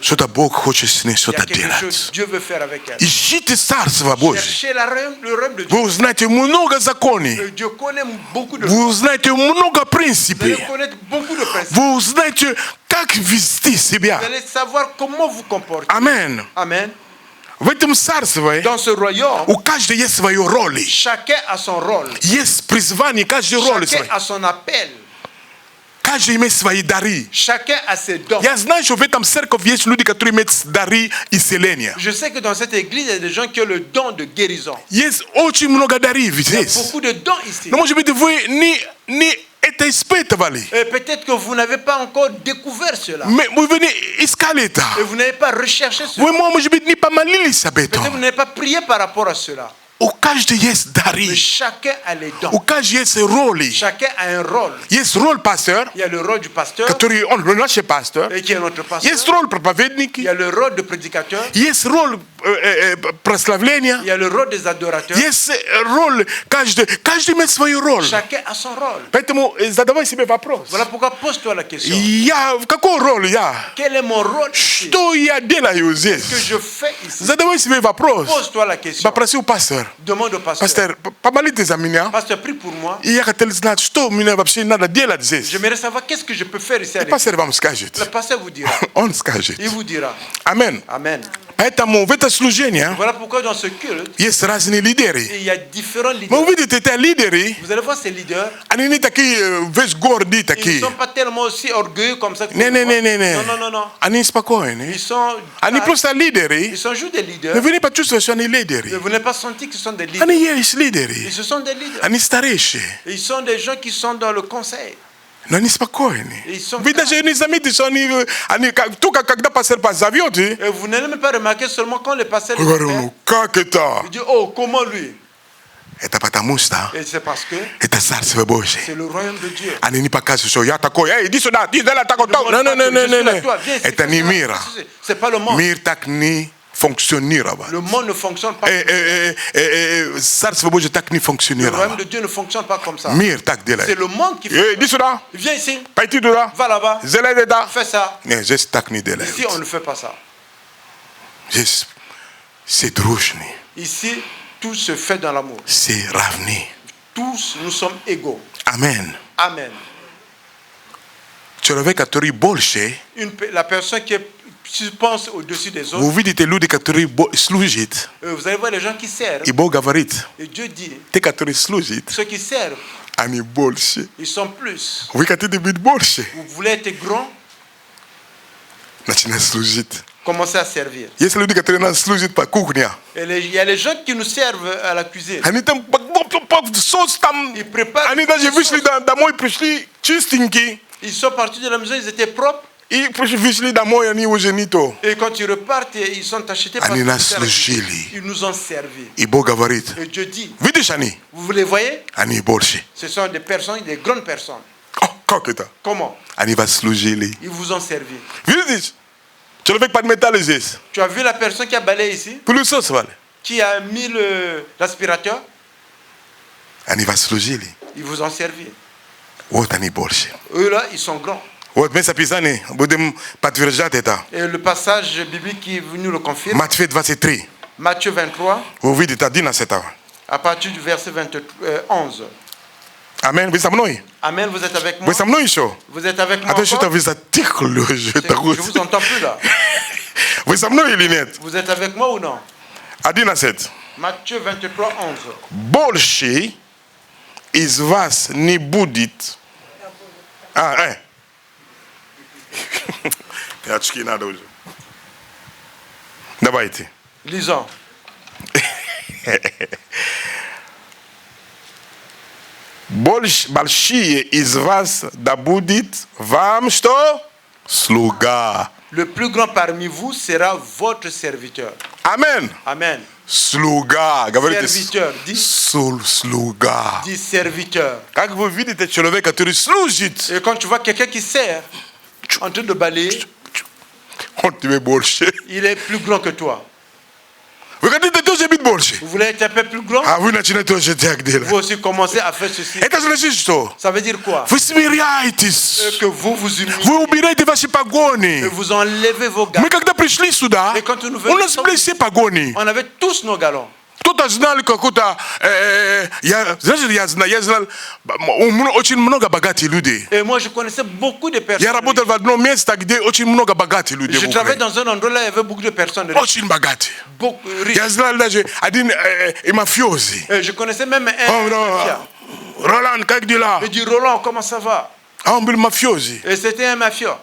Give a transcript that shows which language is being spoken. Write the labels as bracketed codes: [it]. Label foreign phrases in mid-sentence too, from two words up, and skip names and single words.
[ru] Что-то Бог хочет с ней [fr] Il y a [ru] что-то [fr] quelque chose [ru] делать. [fr] que Dieu veut faire avec elle. [ru] Ищите Царство Божье. [fr] Cherchez le royaume de Dieu. [ru] Вы узнаете много законов. [fr] Dieu connaît beaucoup de [ru] Вы узнаете много [fr] Vous [ru] принципов. [fr] allez connaître beaucoup de principes. [ru] Вы узнаете, как вести себя. [fr] Vous allez savoir comment vous comporter. [ru] Амен. [fr] Amen. [ru] В этом царстве [fr] Dans ce royaume, [ru] у каждого есть свое роли. [fr] chacun a son rôle. [ru] Есть призвание, каждый роль [fr] Chacun [ru] свой. [fr] a son appel. [ru] Каждый имеет свои дары. [fr] Chacun a ses dons. [ru] Я знаю, что в этом церкви есть люди, которые имеют дары исцеления. [fr] Je sais que dans cette église, il y a des gens qui ont le don de guérison. [ru] Есть очень много даров [fr] Il y a [ru] здесь. [fr] beaucoup de dons ici. [ru] Но, может быть, вы не это испытывали. [fr] Et peut-être que vous n'avez pas encore découvert cela. [ru] Вы не искали это. [fr] Et vous n'avez pas recherché cela. [ru] Вы, может быть, не помолились об [fr] Peut-être que [ru] этом. [fr] vous n'avez pas prié par rapport à cela. [ru] У каждого есть дары. [fr] Mais chacun a les dons. [ru] У каждого есть роли. [fr] Chacun a un rôle. [ru] Есть роль пастора, [fr] Il y a le rôle du pasteur, [ru] который он наш пастор. [fr] et qui est notre pasteur. [ru] Есть роль [fr] Il [ru] проповедника. [fr] y a le rôle de prédicateur. [ru] Есть роль прославления. [fr] Il y a le rôle des adorateurs. [ru] Есть роль, каждый имеет свою роль. [fr] Chacun a son rôle. [ru] Поэтому задавай себе вопрос. [fr] Voilà pourquoi pose-toi la question. [ru] Я в какой роли я? [fr] Quel est mon rôle ici? [ru] Что я делаю [fr] Que [ru] здесь? [fr] je fais ici? [ru] Задавай себе вопрос. [fr] Pose-toi la question. [ru] Попросил пастор. [fr] Demande au pasteur. [ru] Пастор, помолитесь за меня. [fr] Pasteur, prie pour moi. [ru] И я хотел знать, что мне вообще надо делать здесь. [fr] J'aimerais savoir qu'est-ce que je peux faire ici à [ru] И [fr] l'église. [ru] пастор вам скажет. [fr] Le pasteur vous dira. [ru] Он скажет. [fr] Il vous dira. [ru] Амен. [fr] Amen. [ru] Поэтому в это служение [fr] Voilà pourquoi dans ce culte, [ru] есть разные лидеры. [fr] il y a différents [ru] Вы [fr] leaders. [ru] увидите, эти лидеры, [fr] Vous allez voir ces leaders. [ru] они не такие весь гордые [fr] Ils ne [ru] такие. [fr] sont pas tellement aussi orgueilleux comme ça. que vous [ru] Не, не, [fr] les [ru] не, [fr] voyez. [ru] не, не. [fr] Non, non, non, non. [ru] Они спокойны. [fr] Ils sont, [ru] Они просто лидеры. [fr] ils sont juste des [ru] Но [fr] leaders. [ru] вы не почувствуете, что они [fr] Mais [ru] лидеры. [fr] vous n'avez pas senti qu'ils sont des leaders. [ru] Они есть лидеры. [fr] Ils se sont des leaders. [ru] Они старейшие. [fr] Ils sont des gens qui sont dans le conseil. [ru] Но они спокойны. [fr] Ils sont [ru] Вы даже не заметите, что они только когда пастор позовет, [fr] Et vous n'allez même pas remarquer seulement quand le pasteur [ru] вы [fr] les [ru] говорите, [fr] appelle, [ru] ну как это? [fr] il dit, oh, comment lui? [ru] Это потому что [fr] Et c'est parce que [ru] это Царство Божие. [fr] c'est le royaume de Dieu. [ru] Они не показывают, что я такой, эй, иди сюда, иди сюда, такой, [fr] Ne [ru] не, [fr] demande [ru] не, [fr] pas [ru] не, [fr] que je [ru] не, [fr] suis là, [ru] не. [fr] toi, viens ici, [ru] Это [fr] fais [ru] не [fr] ça. [ru] мир. [fr] C'est pas le monde. [ru] Мир так не функционировал. [fr] Le monde ne fonctionne pas. [ru] Царство Божие так не [fr] Le royaume [ru] функционировало. [fr] de Dieu ne fonctionne pas comme ça. [ru] Мир так [fr] C'est [ru] делает. [fr] le monde qui [ru] Эй, [fr] fait. [ru] иди сюда, [fr] Viens ici, [ru] пойди туда, [fr] va là-bas, [ru] сделай это. [fr] fais ça. [ru] Нет, здесь так не делают. [fr] Ici, on ne fait pas ça. [ru] Здесь все дружны, [fr] Ici, tout se fait dans l'amour. [ru] все равны. [fr] Tous, nous sommes égaux. [ru] Amen. [fr] Amen. [ru] Человек, который больше, [fr] La personne qui pense au-dessus des [ru] вы [fr] autres, [ru] увидите люди, которые служат, [fr] vous allez voir les gens qui servent. [ru] и Бог говорит, [fr] Et Dieu dit, [ru] те, которые служат, [fr] ceux qui servent, [ru] они больше. [fr] ils sont plus. [ru] Вы хотите быть больше? [fr] Vous voulez être grand, [ru] Начинай служить. [fr] commencez à servir. [ru] Есть люди, которые нас служат по кухне. [fr] Et il y a les gens qui nous servent à la cuisine. [ru] Они там соус там, [fr] Ils préparent. [ru] они даже вышли домой, пришли чистенькие, [fr] Ils sont partis de la maison, ils étaient propres. [ru] и вышли домой, они уже не то. [fr] Et quand ils repartent, ils sont achetés par [ru] Они нас [fr] à la cuisine. [ru] служили. [fr] Ils nous ont servi. [ru] И Бог говорит, [fr] Et Dieu dit, [ru] видишь они? [fr] vous les voyez? [ru] Они больше. [fr] Ce sont des personnes, des grandes personnes. [ru] Как это? [fr] Comment? [ru] Они вас служили. [fr] Ils vous ont servi. [ru] Видишь? Человек под металл здесь. [fr] Tu as vu la personne qui a balayé ici, [ru] Пылесос вали. [fr] qui a mis l'aspirateur? [ru] Они вас служили. [fr] Ils vous ont servi. [ru] Вот они больше. [fr] Eux là, ils sont grands. [ru] Вот мы записали, будем подтверждать это. [fr] Et le passage biblique qui nous le confirme, Matthieu 23. Matthieu 23, [ru] Вы увидите 11. [fr] à partir du verset 11. [ru] Amen. Вы со мной? [fr] Amen, vous êtes avec moi? [ru] Вы со мной еще? [fr] Vous êtes avec moi [ru] А то что-то [fr] encore? [ru] вы затихли. [fr] Je vous entends plus là. [ru] Вы со мной или нет? [fr] Vous êtes avec moi ou non? [ru] 11. [fr] Matthieu 23, 11. [ru] Больше из вас не будет. Очки надо уже. Давайте. [fr] Lisons. [ru] Большие из вас да будет вам что? Слуга. [fr] Le plus grand parmi vous sera votre serviteur. [ru] Amen. [fr] Amen. [ru] Слуга. Говорите. [fr] Serviteur. [ru] Слуга. [fr] Dis serviteur. [ru] Как вы видите человека, который служит, [fr] Et quand tu vois quelqu'un qui sert en train de balayer, [ru] он тебе больше. [fr] il est plus grand que toi. [ru] Вы хотите тоже быть больше? [fr] Vous voulez être un peu plus grand? [ru] А вы начинаете тоже так делать. [fr] Vous aussi commencez à faire ceci. [ru] Это значит что? [fr] Ça veut dire quoi? [ru] Вы смиряетесь. [fr] Que vous vous humiliez. [ru] Вы убираете ваши [fr] Et [ru] погони. [fr] vous enlevez vos [ru] Мы [fr] galons. [ru] когда пришли сюда, [fr] Mais quand nous [ru] у [fr] venons [ru] нас были все погони. [fr] On avait tous nos galons. [ru] Кто-то знал какую-то... Знаешь, я знал очень много богатых людей. [fr] Et moi, je connaissais beaucoup de personnes. [ru] Я работал в одном месте, где очень много богатых людей. [fr] Je travaillais dans un endroit là, il y avait beaucoup de personnes riches. [ru] Очень богатые. [fr] Beaucoup riches. [ru] Я знал даже один мафиози. [fr] Et je connaissais même un mafia. [ru] Роланд, как дела? [fr] Je dis, Roland, comment ça va? [ru] А он был мафиози. [fr] Et c'était un mafia.